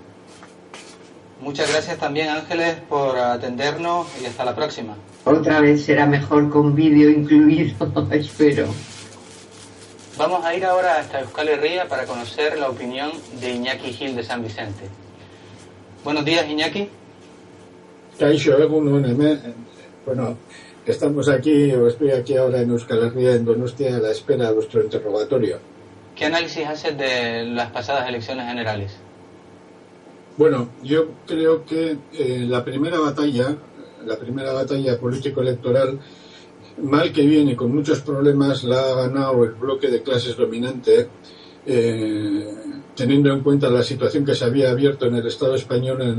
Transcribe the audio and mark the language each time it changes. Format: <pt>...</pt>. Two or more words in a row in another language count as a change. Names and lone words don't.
<es>Muchas gracias también, Ángeles, por atendernos y hasta la próxima. Otra vez será mejor con vídeo incluido, espero. Vamos a ir ahora hasta Euskal Herria para conocer la opinión de Iñaki Gil de San Vicente. Buenos días, Iñaki. Kaixo, bueno, estamos aquí, o estoy aquí ahora en Euskal Herria, en Donostia, a la espera de vuestro interrogatorio. ¿Qué análisis haces de las pasadas elecciones generales? Bueno, yo creo que la primera batalla político-electoral, mal que viene, con muchos problemas, la ha ganado el bloque de clases dominante, teniendo en cuenta la situación que se había abierto en el Estado español en</es>